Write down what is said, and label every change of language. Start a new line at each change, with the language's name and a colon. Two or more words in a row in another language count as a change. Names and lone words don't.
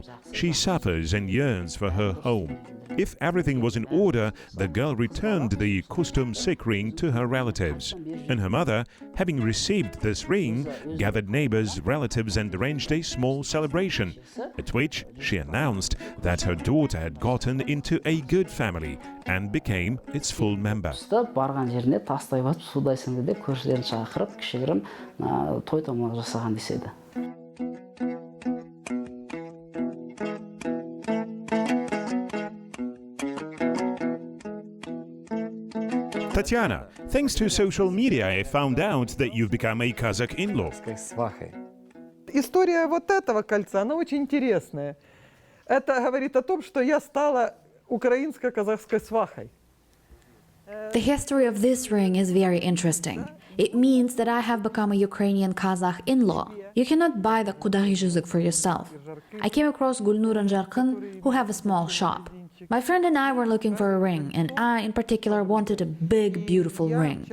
English: She suffers and yearns for her home. If everything was in order, the girl returned the Kustumsik ring to her relatives. And her mother, having received this ring, gathered neighbors, relatives, and arranged a small celebration, at which she announced that her daughter had gotten into a good family and became its full member.
Kazakh: Барған жеріне тастай батып судай сіңді де көршілерін шақырып кішігірім той томалақ жасаған деседі.
English: Tatiana, thanks to social media, I found out that you've become a Kazakh in-law.
Russian: Свахой. История вот этого кольца, она очень интересная. Это говорит о том, что я стала украинско-казахской свахой.
English: The history of this ring is very interesting. It means that I have become a Ukrainian Kazakh in-law. You cannot buy the Qudaghi Juzik for yourself. I came across Gulnur and Jarkhan, who have a small shop. My friend and I were looking for a ring, and I, in particular, wanted a big, beautiful ring.